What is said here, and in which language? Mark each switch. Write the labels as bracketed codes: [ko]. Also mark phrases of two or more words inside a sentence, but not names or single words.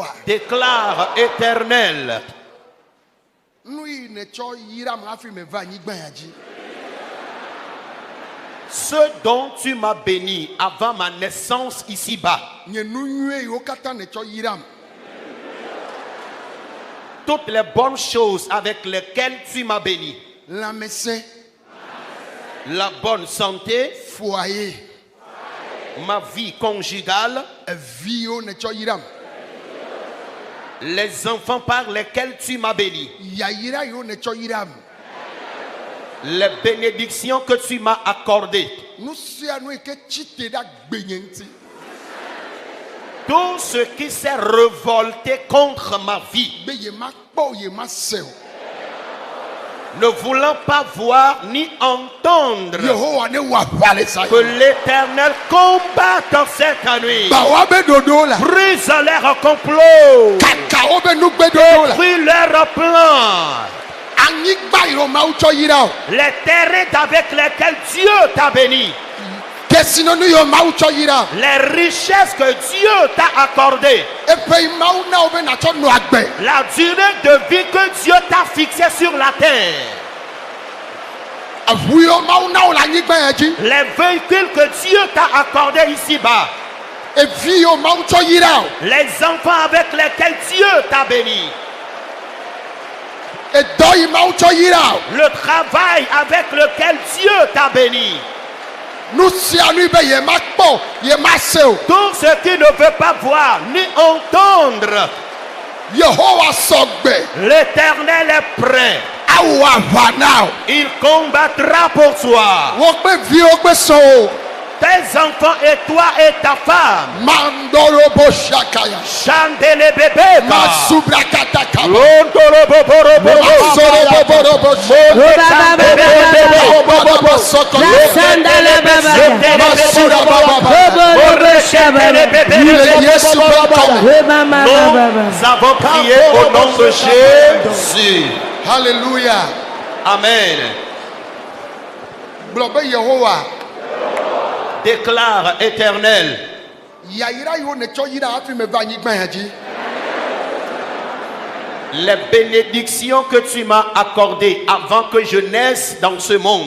[fr] Déclare Éternel, [ee] nu yi ne tsɔ yira ma hafi me va anyigba ya dzi [fr] ce dont tu m'as béni avant ma naissance ici-bas, [ee] nye nu nyuie yiwo katã ne tsɔ yiram [fr] toutes les bonnes choses avec lesquelles tu m'as béni, [ee] lãmesẽ [fr] la bonne santé, [ee] foyer [fr] ma vie conjugale, [ee] evi yiwo ne tsɔ yiram [fr] les enfants par lesquels tu m'as béni, [ee] yayira yiwo ne tsɔ yiram [fr] les bénédictions que tu m'as accordées, [ee] nu sia nu yi ke tsi te ɖe agbenye ŋuti [fr] tout ce qui s'est révolté contre ma vie, [ee] be ye ma kpɔ ye ma se o [fr] ne voulant pas voir ni entendre, [ee] Yehowa ne wɔ aʋa le sa [fr] que l'Éternel combatte cette nuit, [ee] bawa be ɖoɖo la [fr] brise leur complot, [ee] kaka wo be nugbeɖoɖo la [fr] détruis leur plan, [ee] anyigba yiwo mawu tsɔ yira o [fr] les terrains avec lesquels Dieu t'a béni, [ee] kesinɔnu yiwo mawu tsɔ yira o [fr] les richesses que Dieu t'a accordées, [ee] eƒe yi mawu na wo be natsɔ nɔ agbe [fr] la durée de vie que Dieu t'a fixée sur la terre, [ee] aʋu yiwo mawu na wo le anyigba ya dzi [fr] les véhicules que Dieu t'a accordés ici-bas, [ee] evi yiwo mawu tsɔ yira o [fr] les enfants avec lesquels Dieu t'a béni, [ee] edɔ yi mawu tsɔ yira o [fr] le travail avec lequel Dieu t'a béni, [ee] nu sia nu be ye ma kpɔ ye ma se o [fr] tout ce qui ne veut pas voir ni entendre, [ee] Yehowa sɔgbe [fr] l'Éternel est prêt, [ee] awɔ aʋa na o [fr] il combattra pour toi, [ee] wo kpe viwo kpe sɔn o [fr] tes enfants et toi et ta femme, mandorobo shakaya Chandele bébé, masubrakataka Londorobo, masoroboborobo nous avons prié au nom de Jésus. Hallelujah. Amen. [ee] Gblɔ be Yehowa [fr] Déclare Éternel, [ee] yayira yiwo ne tsɔ yira hafi me va anyigba ya dzi les bénédictions que tu m'as accordées avant que je naisse dans ce monde,